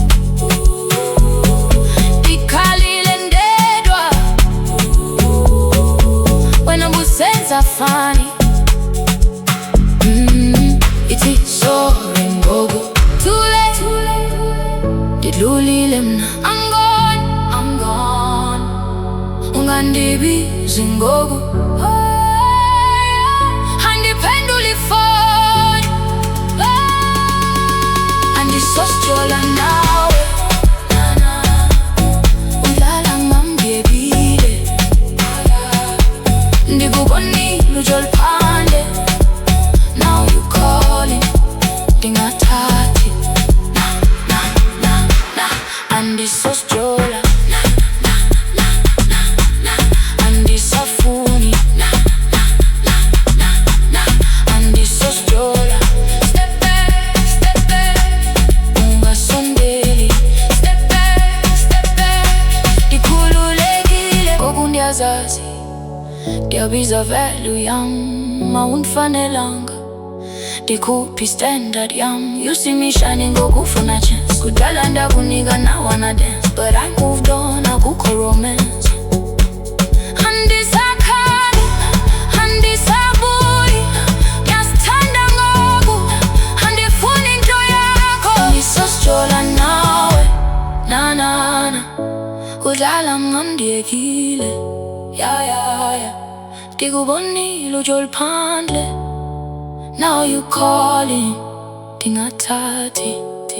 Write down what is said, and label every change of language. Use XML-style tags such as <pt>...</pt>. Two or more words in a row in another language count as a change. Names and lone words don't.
<xh>Ndikhalile ndedwa, wena busenza funny. Ithi sorry ngoku</xh> <en>too late,</en> <xh>ndidlulile mna.</xh> <en>I'm gone,</en> <xh>ungandibizi ngoku. Andiphendula ifoni. Andisos'jola nawe, udlala ngamdekile. Ndikubonile ujol phandle,</xh> <en>now you calling,</en> <xh>ndingathathi. Andisos'jola, andisafuni. Andisos'jola,</xh> <en>step back, ungasondeli. Step back,</en> <xh>ndikhululekile. Ngoku ndiyazazi, ndiyabiza value yam, mawundifanelanga. Ndikhuphi standard yam,</xh> <en>you see me shining ngokufuna chance.</en> <xh>Kudala ndakunika</xh> <en>now wanna dance, but I moved on,</en> <xh>akukho romance. Andisakhali, andisabuyi, ngiyasithanda ngoku, andifuni into yakho. Andisos'jola nawe, udlala ngamdekile. Ndikubonile ujol phandle,</xh> <en>now you calling, ndingathathi.</en>